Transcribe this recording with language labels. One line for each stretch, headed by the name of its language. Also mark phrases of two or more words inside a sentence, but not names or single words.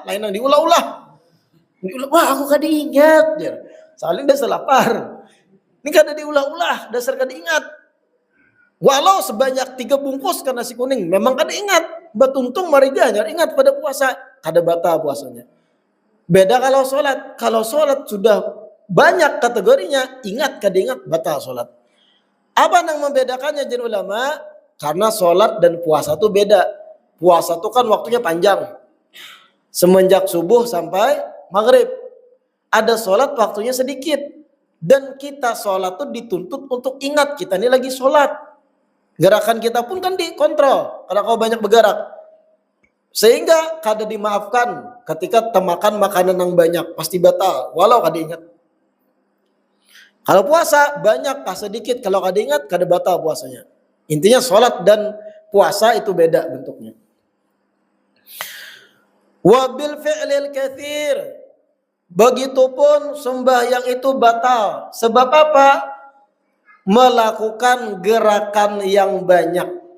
Banjar: Lain yang diulah-ulah. Wah aku kada ingat. Soalnya dasar lapar. Ini kada diulah-ulah dasar kada ingat. Walau sebanyak 3 bungkus kan nasi kuning, memang kada ingat. Batuntung mariganya ingat pada puasa, kada batal puasanya.
Indonesian: Beda kalau sholat.
Banjar: Kalau sholat sudah banyak kategorinya, ingat kada ingat, batal sholat.
Indonesian: Apa yang membedakannya jen ulama? Karena sholat dan puasa itu beda. Puasa itu kan waktunya panjang. Semenjak subuh sampai maghrib. Ada sholat waktunya sedikit. Dan kita sholat itu dituntut untuk ingat, kita ini lagi sholat. Gerakan kita pun kan dikontrol karena kau banyak bergerak.
Banjar: Sehingga kada dimaafkan ketika temakan makanan yang banyak, pasti batal walau kada ingat. Kalau puasa banyak kah sedikit, kalau kada ingat kada batal puasanya.
Indonesian: Intinya sholat dan puasa itu beda bentuknya.
Arabic: Wabil fi'lil katsir,
Indonesian: begitupun sembahyang itu batal. Sebab apa? Melakukan gerakan yang banyak.